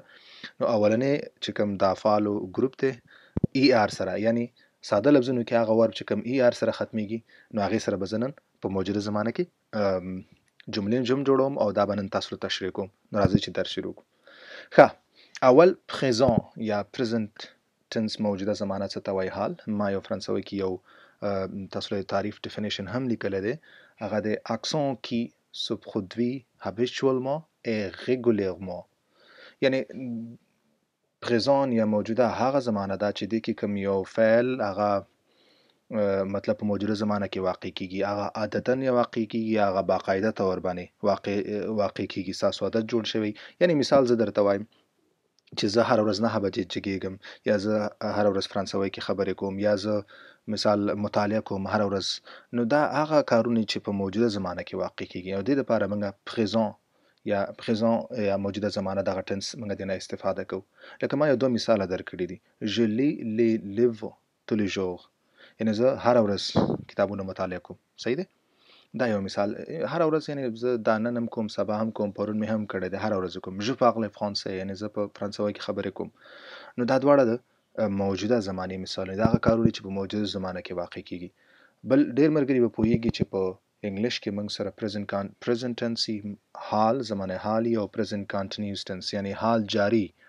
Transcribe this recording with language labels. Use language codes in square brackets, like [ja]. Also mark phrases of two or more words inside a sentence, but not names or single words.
[ps] نو اولنی چې کوم د افعالو ګروپ دی ER سره، یعنی ساده لفظونو کې هغه ورب چې کوم ER سره ختمیږي، نو هغې سره به زه نن په موجوده زمانه کې جملې جوړوم او دا به نن تاسو ته تشریح کوم. نو راځئ چې درس شروع کړو. ښه، اول پریزان یا [en] present tense [ps] موجوده زمانه څه ته وایي؟ حال. ما یو فرانسوي کې یو تاسو له تعریف ډیفینیشن هم لیکلی دی، هغه د اکسون کی [fr] se produit habituellement et régulièrement. [ps] یعنی پریزان یا موجوده هغه زمانه ده چې دې کې کوم یو فعل هغه مطلب په موجوده زمانه کې واقع کیږي، هغه عادتاً یا واقع کیږي، هغه باقاعده طور باندې واقع کیږي، ستاسو عادت جوړ شوی. یعنی مثال زه درته وایم چې زه هره ورځ 9 بجې جګېږم، یا زه هره ورځ فرانسوي کې خبرې کوم، یا زه مثال مطالعه کوم هره ورځ. نو دا هغه کارونه چې په موجوده زمانه کې واقع کیږي او دې لپاره موږ پریزان یا موجوده زمانه دغه ټنس موږ دې نه استفاده کوو. لکه ما یو 2 مثاله درکړي دي. [fr] je lis les livres tous les jours، [ps] یعنی زه هره ورځ کتابونه مطالعه کوم. صحیح دی؟ دا یو مثال. هره ورځ یعنی زه دا نن هم کوم، سبا هم کوم، پرون مې هم کړی دی، هره ورځ کوم. [fr] je parle français، [ps] یعنی زه په فرانسوي کې خبرې کوم. نو دا دواړه د موجوده زمانې مثالونه دي، هغه کارونه چې په موجوده زمانه کې واقع کیږي. بل ډېر ملګري به پوهیږي چې په انګلیش کې موږ سره [en] present tense [ps] حال، زمانه حالي، او [en] present continuous tense [ps] یعنی حال جاری.